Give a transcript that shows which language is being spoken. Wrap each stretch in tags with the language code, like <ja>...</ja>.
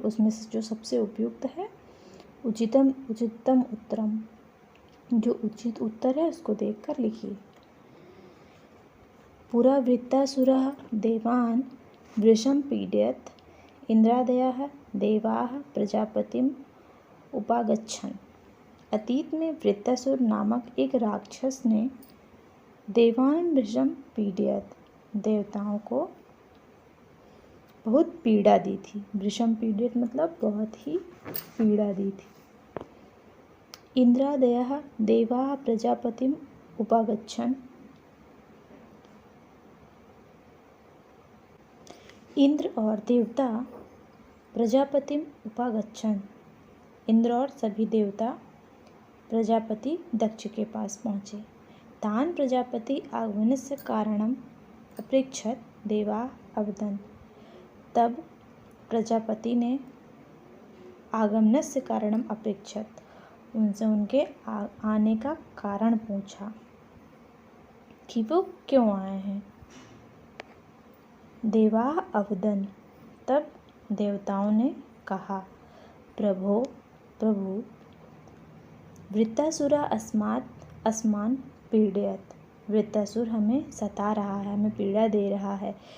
<hi>उसमें से जो सबसे उपयुक्त है उचितम उत्तरम, जो उचित उत्तर है उसको देखकर लिखिए।</hi> <sa>पुरा वृत्तासुरः देवान् वृषं पीडयत्, इंद्रादयः देवाः प्रजापतिम् उपागच्छन्।</sa> <hi>अतीत में वृत्तासुर नामक एक राक्षस ने</hi> <sa>देवान् वृषं पीडयत्,</sa> <hi>देवताओं को बहुत पीड़ा दी थी। वृषम पीड़ित मतलब बहुत ही पीड़ा दी थी।</hi> <sa>इंद्रादयः देवाः प्रजापतिम् उपागच्छन्,</sa> <hi>इंद्र और देवता</hi> <sa>प्रजापतिम् उपागच्छन्,</sa> <hi>इंद्र और सभी देवता प्रजापति दक्ष के पास पहुँचे।</hi> <sa>तान् प्रजापति आगमनस्य कारणम् अपृच्छत्, देवाः अवदन्।</sa> <hi>तब प्रजापति ने</hi> <sa>आगमनस्य कारणम अपेक्षत,</sa> <hi>उनसे उनके आने का कारण पूछा कि वो क्यों आए हैं।</hi> <sa>देवाः अवदन्,</sa> <hi>तब देवताओं ने कहा,</hi> <sa>प्रभु वृत्तासुरा अस्मान् पीडयत्,</sa> <hi>वृत्तासुर हमें सता रहा है, हमें पीड़ा दे रहा है।</hi>